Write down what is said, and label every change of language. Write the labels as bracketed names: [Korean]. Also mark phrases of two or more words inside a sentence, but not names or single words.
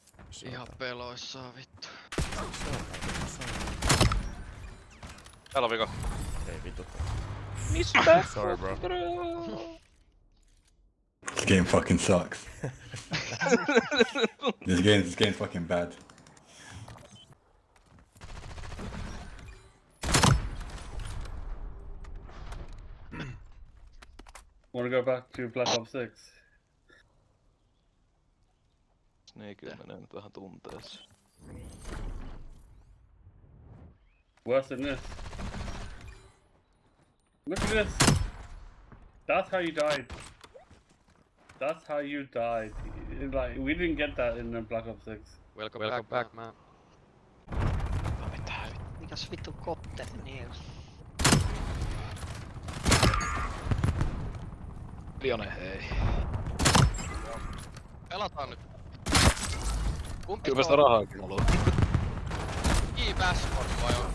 [Finnish] Ihan peloissaan vittu. Täällä on vika. Ei vittu. Mistä? [English] Sorry bro. This game fucking sucks. This game's fucking bad. Wanna go back to Black Ops 6? [Finnish] Niin kyllä menee nyt vähän tunteessa. [English] Worse than this. Look at this. That's how you died. That's how you died. Like we didn't get that in the Black Ops 6. Welcome back man. [Finnish] Mikäs vittu kotteli niillä? Lione hei. Pelataan nyt. Kumpi Kyllä sitä rahaakin haluaa. Bashford vai on?